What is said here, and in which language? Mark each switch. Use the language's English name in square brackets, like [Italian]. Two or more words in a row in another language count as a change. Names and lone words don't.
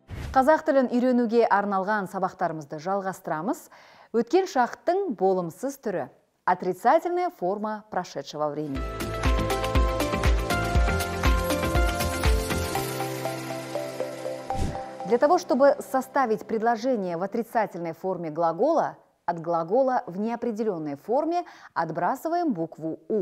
[Kazakh] Қазақ тілін үйренуге арналған сабақтарымызды жалғастырамыз. Өткен шақттың болымсыз түрі. [Russian] Отрицательная форма прошедшего времени. Для того, чтобы составить предложение в отрицательной форме глагола, от глагола в неопределенной форме отбрасываем букву «у».